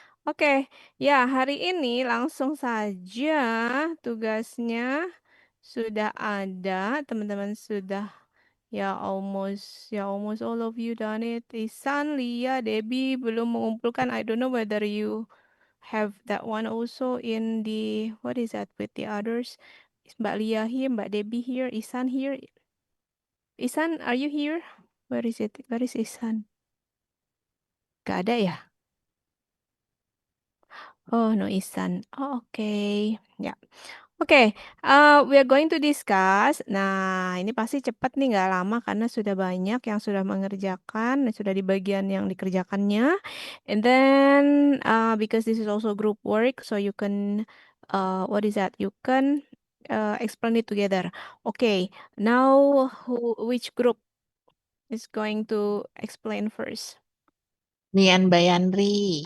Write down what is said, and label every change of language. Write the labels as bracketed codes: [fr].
[id] Oke, ya hari ini langsung saja tugasnya sudah ada. Teman-teman sudah ya [en] almost all of you done it. Isan, Lia, Debbie [id] belum mengumpulkan. [en] I don't know whether you have that one also in the what is that with the others? Is Mbak Lia here, Mbak Debbie here, Isan here. Isan, are you here? Where is it? Where is Isan? [id] Gak ada ya? [en] Oh, no Isan. Oh, oke. Ya. Oke, we are going to discuss. [id] Nah, ini pasti cepat nih, nggak lama karena sudah banyak yang sudah mengerjakan, dan sudah di bagian yang dikerjakannya. [en] And then, because this is also group work, so you can, what is that? You can explain it together. Okay, now which group is going to explain first? Nian Bayandri.